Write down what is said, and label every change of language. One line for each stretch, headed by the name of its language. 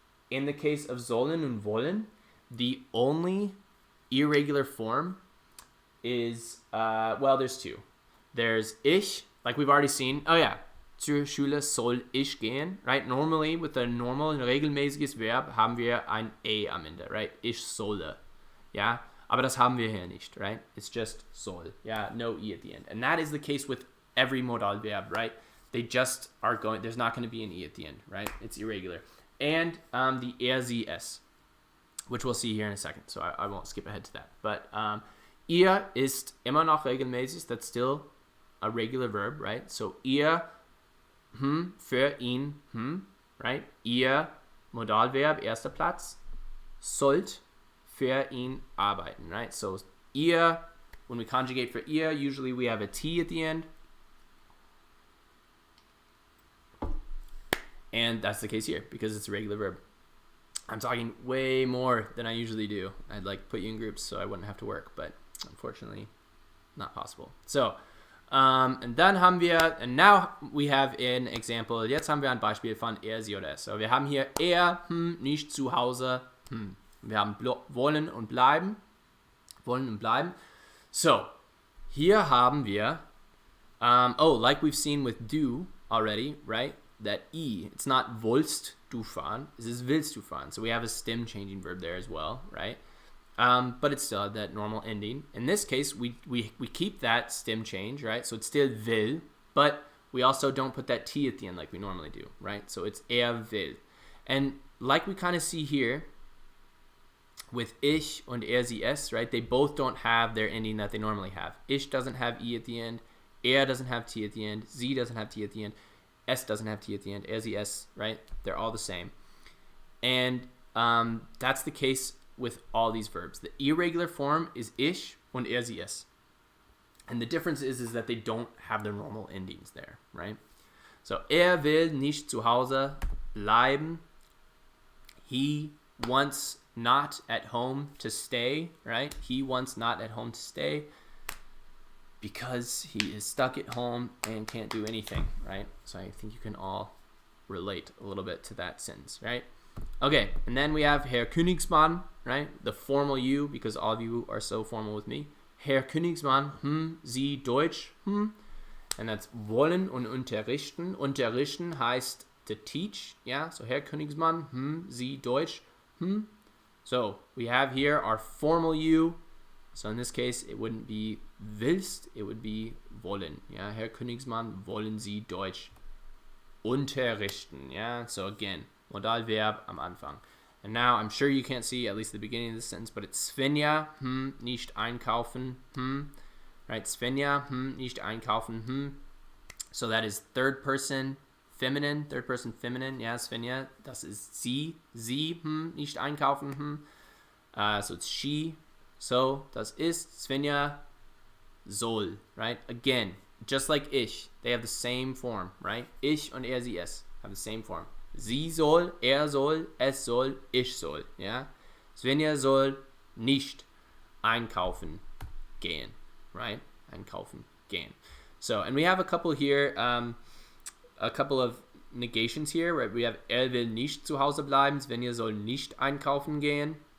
English: In the case of sollen and wollen, the only irregular form is, there's two. There's ich, like we've already seen.
German: Oh yeah, zur Schule soll ich gehen, right?
English: Normally, with a normal and
German: regelmäßiges Verb, haben wir ein E am Ende, right? Ich solle, ja? Aber das haben wir hier nicht, right?
English: It's just soll, yeah? No E at the end. And that is the case with every modal verb, right? They just are going, there's not going to be an E at the end, right? It's irregular. And the sie, es, which we'll see here in a second, so I won't skip ahead to that. But
German: ihr ist immer noch regelmäßig,
English: that's still a regular verb, right?
German: So ihr, für ihn, right? Ihr, Modalverb, erster Platz, sollt für ihn arbeiten, right?
English: So ihr, when we conjugate for ihr, usually we have a T at the end. And that's the case here because it's a regular verb. I'm talking way more than I usually do. I'd like put you in groups so I wouldn't have to work, but unfortunately not possible. So
German: Und dann haben wir,
English: and now we have an example,
German: jetzt haben wir ein Beispiel von er, sie oder es. So, wir haben hier er, nicht zu Hause, Wir haben wollen und bleiben. Wollen und bleiben.
English: So,
German: hier haben wir,
English: like we've seen with do already, right?
German: That E, it's not wollst du fahren, it is willst du fahren.
English: So we have a stem changing verb there as well, right? But it's still that normal ending. In this case, we keep that stem change, right? So it's still will, but we also don't put that T at the end like we normally do, right? So it's will. And like we kind of see here with ich und sie, es, right? They both don't have their ending that they normally have. Ich doesn't have E at the end. Doesn't have T at the end. Sie doesn't have T at the end. Es doesn't have T at the end. Sie, es, right? They're all the same. And that's the case with all these verbs. The irregular form is ich und sie, es. And the difference is that they don't have their normal endings there, right?
German: So, will nicht zu Hause bleiben.
English: He wants not at home to stay, right? He wants not at home to stay because he is stuck at home and can't do anything, right? So I think you can all relate a little bit to that sentence, right? Okay, and then we have Herr Königsmann, right? The formal you, because all of you are so formal with me.
German: Herr Königsmann, Sie Deutsch, And that's wollen und unterrichten. Unterrichten heißt
English: to teach, yeah? So Herr Königsmann, Sie Deutsch, So we have here our formal you. So in this case, it wouldn't be willst, it would be wollen.
German: Yeah, Herr Königsmann, wollen Sie Deutsch unterrichten?
English: Yeah, so again,
German: Modalverb am Anfang.
English: And now I'm sure you can't see at least the beginning of this sentence, but it's Svenja, nicht einkaufen, right? Svenja, nicht einkaufen, So that is third person feminine, yeah,
German: Svenja, das ist sie, nicht einkaufen,
English: so it's she, so
German: das ist Svenja soll,
English: right? Again, just like ich, they have the same form, right?
German: Ich und sie, es
English: have the same form.
German: Sie soll, soll, es soll, ich soll, yeah? Svenja soll nicht einkaufen gehen, right? Einkaufen gehen.
English: So, and we have a couple here, a couple of negations here, right?
German: We have will nicht zu Hause bleiben, Svenja soll nicht einkaufen gehen.